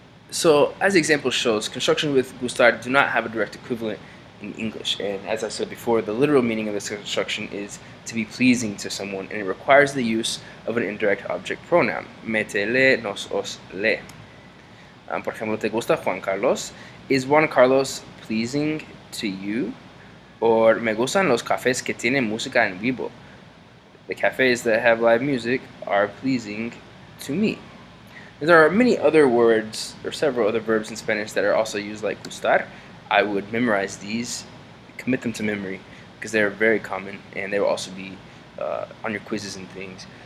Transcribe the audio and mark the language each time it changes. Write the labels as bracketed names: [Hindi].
[English] So, as the example shows, construction with gustar do not have a direct equivalent in English. And as I said before, the literal meaning of this construction is to be pleasing to someone, and it requires the use of an indirect object pronoun. [Spanish] Me, te, le, nos, os, le. Por ejemplo, ¿te gusta Juan Carlos? [English] Is Juan Carlos pleasing to you? [Spanish] Or me gustan los cafés que tienen música en vivo. [English] The cafes that have live music are pleasing to me. There are many other words, or several other verbs in Spanish that are also used like gustar. I would memorize these, commit them to memory, because they're very common, and they will also be on your quizzes and things.